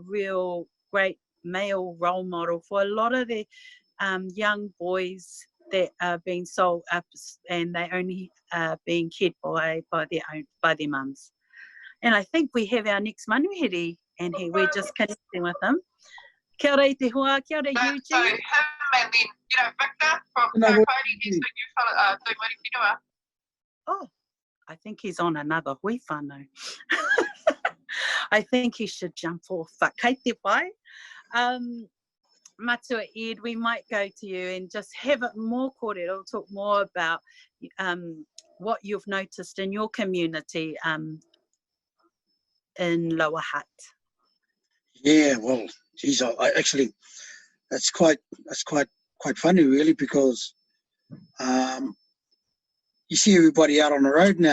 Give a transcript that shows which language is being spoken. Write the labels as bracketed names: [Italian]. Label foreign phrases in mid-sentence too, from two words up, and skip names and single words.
[English] real great male role model for a lot of the young boys that are being sold up and they only being cared by their mums. And I think we have our next manuhiri, and we're just connecting with him. [Māori] Kia ora i te hoa, kia ora Eugene. [English] So him and then, Victor from Grandparenting, he's the new fellow, Tui Marikinoa. Oh, I think he's on another [Māori] hui whānau. [English] I think he should jump off. [Māori] Kei te pai. [English] Matua Ed, we might go to you and just have it more kōrero, talk more about what you've noticed in your community in Lower Hutt. Yeah, well, geez, I actually, that's quite funny, really, because you see everybody out on the road now.